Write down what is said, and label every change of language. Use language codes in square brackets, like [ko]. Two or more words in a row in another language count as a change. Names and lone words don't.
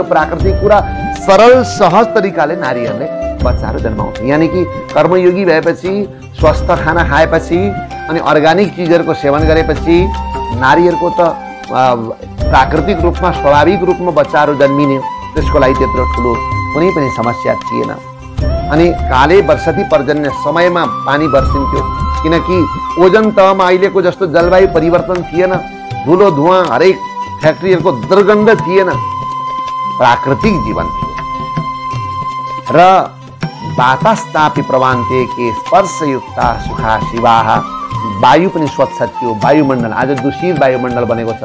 [ne] प्राकृतिक कुरा सरल सहज तरिकाले नारीहरूले बच्चाहरू जन्माउँथे। यानी कि कर्मयोगी भएपछि, स्वस्थ खाना खाएपछि अनि अर्ग्यानिक चिजहरूको सेवन गरेपछि नारीहरूको त प्राकृतिक रूपमा स्वाभाविक रूपमा बच्चाहरू जन्मिने, त्यसको लागि त्यत्रो ठुलो कुनै पनि समस्या थिएन। [sa] अनि काले वर्षति पर्जन्य, [ne] समयमा पानी बर्सिन्थ्यो, किनकि ओजन तहमा अहिलेको जस्तो जलवायु परिवर्तन थिएन, धुलो धुवाँ, हरेक फ्याक्ट्रीहरूको दुर्गन्ध थिएन, प्राकृतिक जीवन थियो। र [sa] बातास्तापि प्रवान्ते के स्पर्शयुक्ता सुखा शिवाः, [ne] वायु पनि स्वच्छ थियो, वायुमण्डल आज दूषित वायुमण्डल बनेको छ।